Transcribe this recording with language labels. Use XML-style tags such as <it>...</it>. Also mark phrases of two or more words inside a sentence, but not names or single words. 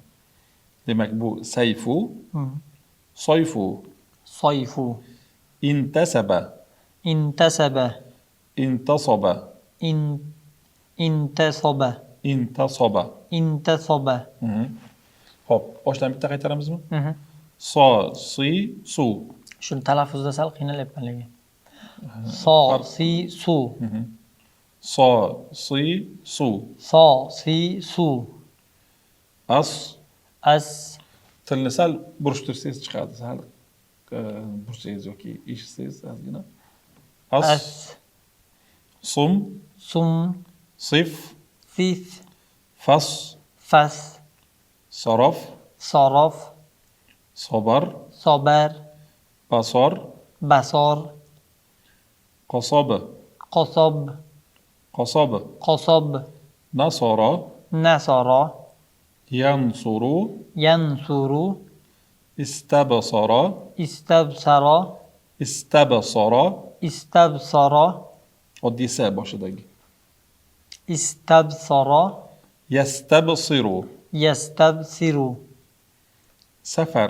<uz>Demak, bu sayfu, soyfu, Soyfu. intasaba, Intasaba. intasoba, In, intasoba. intasoba. Intasoba. Xo'p, boshdan bitta qaytaramizmi?</uz> <ar>سَ، سِ، سُ.</ar> <uz>Shuni talaffuzda sal qiynalyapman lekin.</uz> <ar>سَ، سِ، سُ. سَ، سِ، سُ. سَ، سِ، سُ.</ar> <uz>As. As. Tilni sal burishtirsangiz chiqadi. Sal bursangiz yoki eshitsangiz ozgina. As. Sum, Sum. sif, Sif. fas, Fas. sarof, Sorof. sobar, Sobar. basor, Basor. qosobi, Qosob. qosobi, Qosob. nasoro, Nasoro. yansuru, Yansuru. istabsara, Istabsaro. istabsara, Istabsaro. oddiy sa boshidagi. Istabsaro. Yastabsiru, Yastabsiru. safar,</uz>